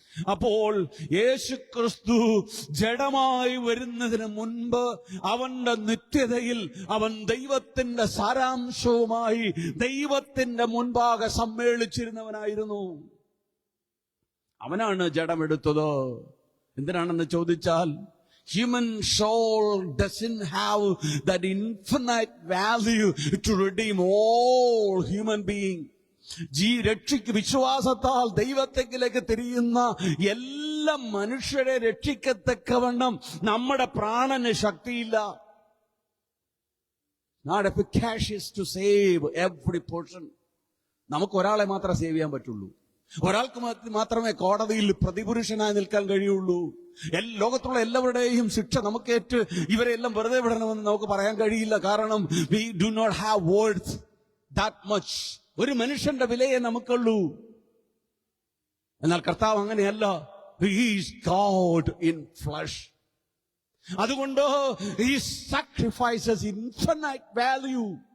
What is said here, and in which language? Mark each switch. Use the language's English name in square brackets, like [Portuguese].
[Malayalam] അപ്പോൾ യേശുക്രിസ്തു ജഡമായി വരുന്നതിന് മുൻപ് അവന്റെ നിത്യതയിൽ അവൻ ദൈവത്തിന്റെ സാരാംശവുമായി ദൈവത്തിന്റെ മുൻപാകെ സമ്മേളിച്ചിരുന്നവനായിരുന്നു. അവനാണ് ജഡമെടുത്തത്. എന്തിനാണെന്ന് ചോദിച്ചാൽ, [English] human soul doesn't have that infinite value to redeem all human beings. [Malayalam] രക്ഷയ്ക്ക് വിശ്വാസത്താൽ ദൈവത്തെങ്കിലേക്ക് തിരിയുന്ന എല്ലാ മനുഷ്യരെ രക്ഷിക്കത്തക്കവണ്ണം നമ്മുടെ പ്രാണന് ശക്തിയില്ല. [English] Not efficacious to save every person. [Malayalam] നമുക്ക് ഒരാളെ മാത്രമേ സേവ് ചെയ്യാൻ പറ്റുള്ളൂ. ഒരാൾക്ക് മാത്രമേ കോടതിയിൽ പ്രതിപുരുഷനായി നിൽക്കാൻ കഴിയുള്ളൂ. ലോകത്തുള്ള എല്ലാവരുടെയും ശിക്ഷ നമുക്കേറ്റ് ഇവരെല്ലാം വെറുതെ വിടണമെന്ന് നമുക്ക് പറയാൻ കഴിയില്ല. കാരണം [English] we do not have worth that much. [Malayalam] ഒരു മനുഷ്യന്റെ വിലയെ നമുക്കുള്ളൂ. എന്നാൽ കർത്താവ് അങ്ങനെയല്ല. [English] He is God in flesh. [Malayalam] അതുകൊണ്ട് [English] he sacrifices infinite value.